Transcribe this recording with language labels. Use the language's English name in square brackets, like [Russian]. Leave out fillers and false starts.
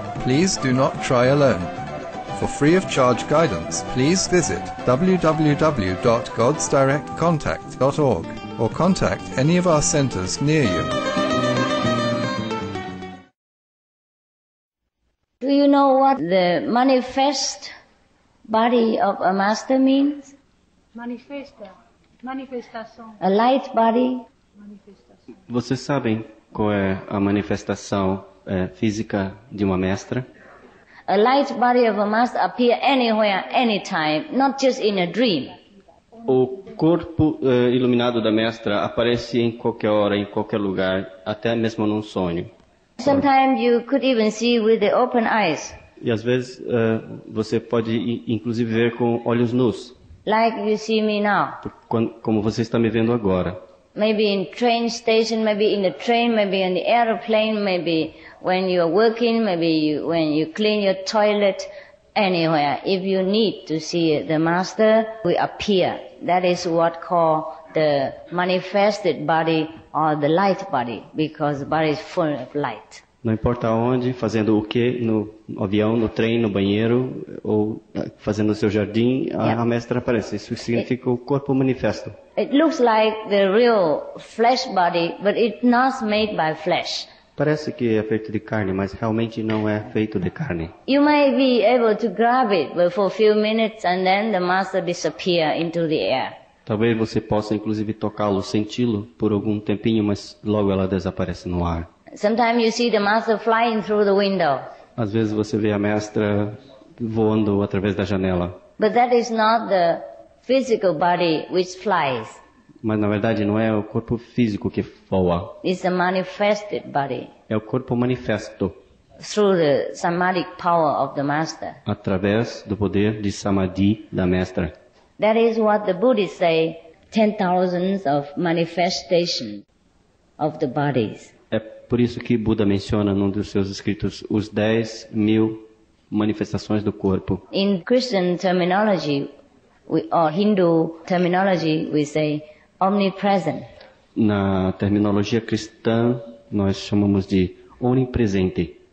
[English] Please do not try alone. For free of charge guidance, please visit www.godsdirectcontact.org or contact any of our centers near you. Do you know what the manifest body of a master means? [Portuguese] Manifestação. [English] A light body. [Portuguese] Vocês sabem qual é a manifestação física de uma mestra? [English] A light body of a master appear anywhere, anytime, not just in a dream. [Portuguese] O corpo iluminado da mestra aparece em qualquer hora, em qualquer lugar, até mesmo num sonho. [English] Sometimes you could even see with the open eyes. [Portuguese] E às vezes você pode inclusive ver com olhos nus. [English] Like you see me now. [Portuguese] Como você está me vendo agora. [English] Maybe in train station, maybe in the train, maybe in the airplane, maybe when you are working, maybe when you clean your toilet, anywhere. If you need to see the master, we appear. That is what called the manifested body or the light body, because the body is full of light. [Portuguese] Não importa onde, fazendo o que, no avião, no trem, no banheiro, ou fazendo o seu jardim, a mestra aparece. Isso significa o corpo manifesto. [English] It looks like the real flesh body, but it's not made by flesh. [Portuguese] Parece que é feito de carne, mas realmente não é feito de carne. [English] You may be able to grab it, but for a few minutes and then the master disappear into the air. [Portuguese] Talvez você possa inclusive tocá-lo, senti-lo por algum tempinho, mas logo ela desaparece no ar. [English] Sometimes you see the master flying through the window. [Portuguese] Às vezes você vê a mestra voando através da janela. [English] But that is not the physical body which flies. [Portuguese] Mas na verdade não é o corpo físico que voa. [English] It's a manifested body [Portuguese] É o corpo manifesto [English] through the samadhic power of the master. [Portuguese] através do poder de samadhi da mestra. [English] That is what the Buddhists say, 10,000s of manifestation of the bodies. [Portuguese] É por isso que Buda menciona num dos seus escritos os 10.000 manifestações do corpo. [English] In Christian terminology, or Hindu terminology, we say omnipresent. [Portuguese] Na terminologia cristã, nós chamamos de onipresente.